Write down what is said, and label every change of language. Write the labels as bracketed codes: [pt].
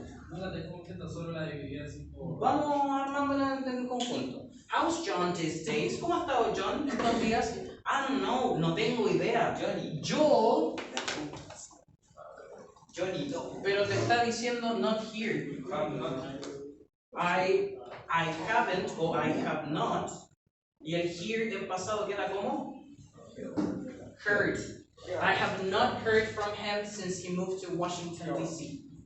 [es] No la tengo completa, solo la dividí así por. Vamos armándola en conjunto. [en] How's John these days? [es] ¿Cómo ha estado John estos días? [en] I don't know, [es] no tengo idea. Yo. Johnny, no. Pero te está diciendo [en] not here. I haven't [es] o [en] I have not. [es] Y el here en pasado queda como heard. [en] I have not heard from him since he moved to Washington, D.C.